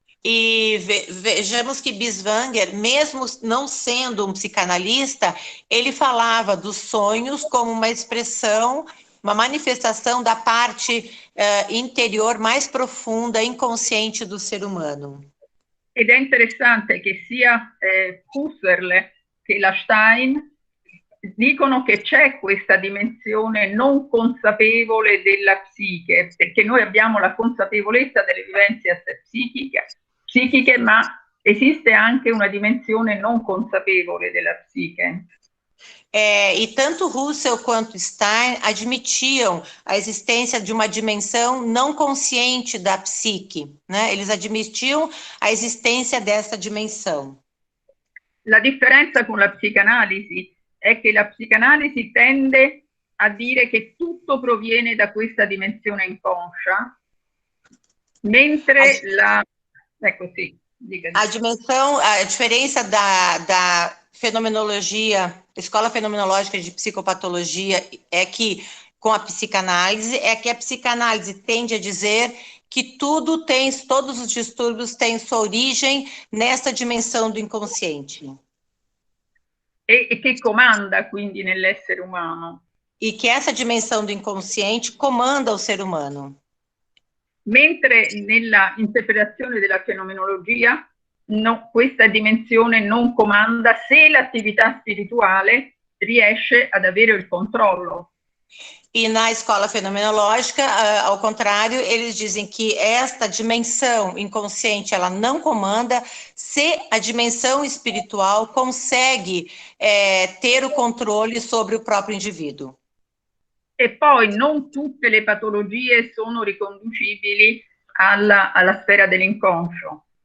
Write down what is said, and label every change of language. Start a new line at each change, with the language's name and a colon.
Portuguese: E vejamos que Binswanger, mesmo não sendo um psicanalista, ele falava dos sonhos como uma expressão, uma manifestação da parte interior mais profunda, inconsciente do ser humano.
Italian: Ed è interessante che sia Husserl che la Stein dicono che c'è questa dimensione non consapevole della psiche, perché noi abbiamo la consapevolezza delle vivenze psichiche, ma esiste anche una dimensione non consapevole della psiche.
Portuguese: E tanto Husserl quanto Stein admitiam a existência de uma dimensão não consciente da psique, né? Eles admitiam a existência dessa dimensão.
Italian: La differenza con la psicanalisi è che la psicanalisi tende a dire che tutto proviene da questa dimensione inconscia, mentre ecco sì,
Portuguese: a diferença da fenomenologia, escola fenomenológica de psicopatologia, é que com a psicanálise, é que a psicanálise tende a dizer que todos os distúrbios têm sua origem nessa dimensão do inconsciente.
Italian: E che comanda quindi nell'essere umano.
Portuguese: E que essa dimensão do inconsciente comanda o ser humano.
Italian: Mentre nella interpretazione della fenomenologia questa dimensione non comanda se l'attività spirituale riesce ad avere il controllo.
Portuguese: E na escola fenomenológica, ao contrário, eles dizem que esta dimensão inconsciente, ela não comanda se a dimensão espiritual consegue ter o controle sobre o próprio indivíduo.
Italian: E poi non tutte le patologie sono riconducibili alla sfera dell'inconscio.